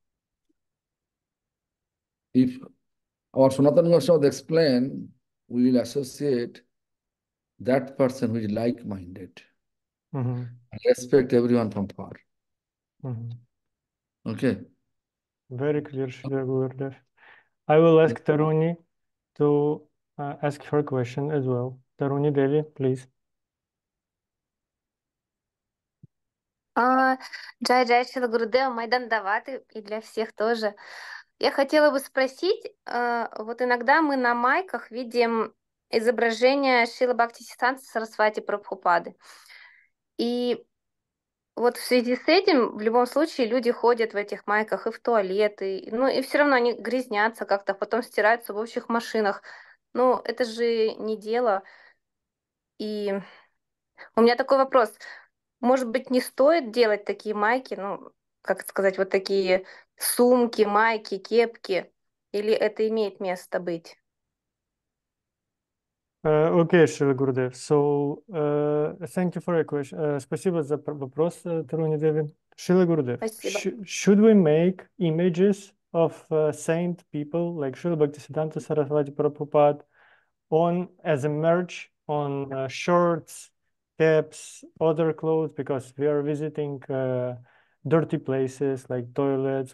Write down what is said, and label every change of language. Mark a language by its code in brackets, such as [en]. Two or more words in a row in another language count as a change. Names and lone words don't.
[en] If our Sanatana Goswami explain, we will associate that person who is like-minded. Respect everyone from far. Okay. Very clear, Srila Gurudev. I will ask Taruni to ask her question as well. Taruni Devi, please. [sa] जय जय [ru] Шрила Гурудева, Майдан Даваты и для всех тоже. Я хотела бы спросить, вот иногда мы на майках видим изображение Шрила Бхактисиддханты Сарасвати Прабхупады. И вот в связи с этим в любом случае люди ходят в этих майках и в туалеты, ну и все равно они грязнятся как-то, потом стираются в общих машинах. Ну, это же не дело. И у меня такой вопрос. Может быть, не стоит делать такие майки, ну, как сказать, вот такие сумки, майки, кепки? Или это имеет место быть? Окей, Шрила Гурдев. [en] So, thank you for your question. [ru] Спасибо за вопрос, Таруни Деви. Шрила Гурдев, Спасибо. [en] should we make images of saint people like Srila Bhaktisiddhanta Saraswati Prabhupada on as a merch on shirts, caps, other clothes, because we are visiting dirty places like toilets.